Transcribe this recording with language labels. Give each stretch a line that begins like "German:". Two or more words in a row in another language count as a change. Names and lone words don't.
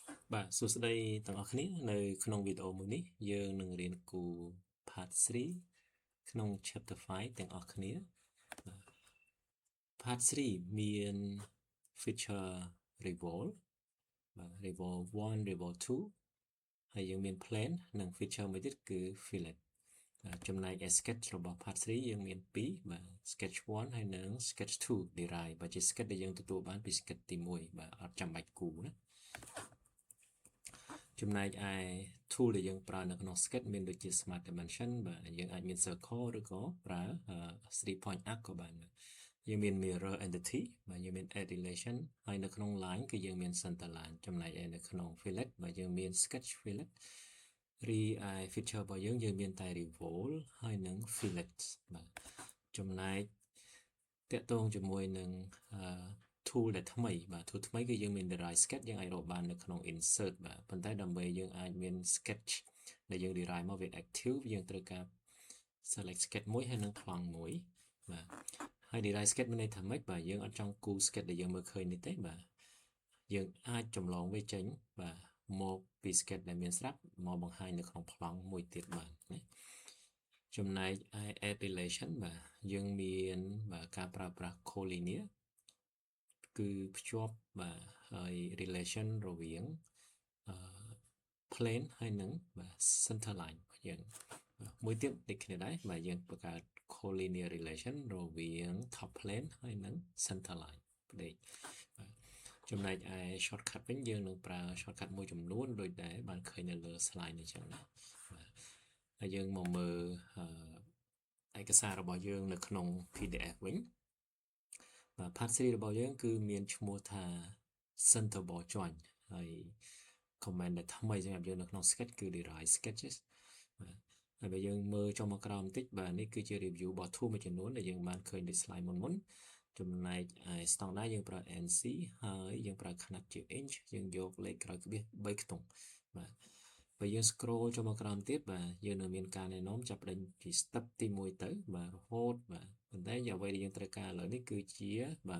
Khmer: បាទសួស្តីទាំងអស់គ្នានៅក្នុងវីដេអូមួយនេះយើងនឹងរៀនគូ Part 3ក្នុង Chapter 5ទាំងអស់គ្នា Part 3មាន
English: feature revolve
Khmer: បាទ
English: revolve 1 revolve 2
Khmer: ហើយយើងមាន plan និង feature មួយទៀតគឺ fillet ចំណែក sketch របស់ Part 3យើងមាន2បាទ sketch 1ហើយនិង
English: sketch 2 derive
Khmer: បើជា sketch ដែលយើងទទួលបានពី sketch ទី1បាទអត់ចាំបាច់គូណា ចំណែកឯ tool ដែលយើងប្រើនៅក្នុង sketch មានដូចជា
English: smart dimension
Khmer: បាទយើងអាចមាន circle ឬក៏ប្រើ
English: 3 point arc
Khmer: ក៏បានយើងមាន
English: mirror entity
Khmer: បាទយើងមាន
English: add relation
Khmer: ហើយនៅក្នុង line គឺយើងមាន center line ចំណែកឯនៅក្នុង fillet បាទយើងមាន
English: sketch fillet
Khmer: រីឯ feature របស់យើងមានតែ revolve ហើយនិង fillet បាទចំណែកតកតងជាមួយនឹងtool ដែល ថ្មីបាទ tool ថ្មីគឺយើងមាន
English: derive sketch
Khmer: យើងអាចរកបាននៅក្នុង insert បាទប៉ុន្តែដើម្បីយើងអាចមាន sketch ដែលយើង derive មកវា active យើងត្រូវការ
English: select sketch
Khmer: មួយហើយនឹងប្លង់មួយបាទហើយ
English: derive sketch
Khmer: មានន័យថាម៉េចបាទយើងអត់ចង់គូ sketch ដែលយើងមើលឃើញនេះទេបាទយើងអាចចម្លងវាចេញបាទមកពី sketch ដែលមានស្រាប់មកបង្ហាញនៅក្នុងប្លង់មួយទៀតបាទណាចំណែក
English: add relation
Khmer: បាទយើងមានបាទការប្រើប្រាស់ collinear គឺភ្ជាប់បាទហើយ relation រវាង plane ហើយនឹងបាទ
English: center line
Khmer: របស់យើងមួយទៀតដូចគ្នាដែរបាទយើងបង្កើត
English: collinear relation
Khmer: រវាង
English: top plane
Khmer: ហើយនិង
English: center line
Khmer: ផ្ដេកបាទចំណែកឯ shortcut វិញយើងនឹងប្រើ shortcut មួយចំនួនដូចដែលបានឃើញនៅលើ slide នេះចឹងណាបាទហើយយើងមកមើលឯកសាររបស់យើងនៅក្នុង PDF វិញបាទ part 3របស់យើងគឺមានឈ្មោះថា
English: center ball joint
Khmer: ហើយ comment ដែលថ្មីសម្រាប់យើងនៅក្នុង sketch គឺ
English: derive sketches
Khmer: បាទហើយបើយើងមើលចុះមកក្រោមបន្តិច បាទនេះគឺជា review របស់ tool មួយចំនួនដែលយើងបានឃើញដូច slide មុនចំណែកឯ standard យើងប្រើ NC ហើយយើងប្រើຂະຫນាត់ជា inch យើងយកលេខក្រោយក្បៀស3ខ្ទង់បាទបើយើង scroll ចុះមកក្រោមទៀតបាទយើងនៅមានការណែនាំចាប់ផ្ដើមពី step ទី1ទៅបាទរហូតបាទប៉ុន្តែអ្វីដែលយើងត្រូវការឥឡូវនេះគឺជាបាទ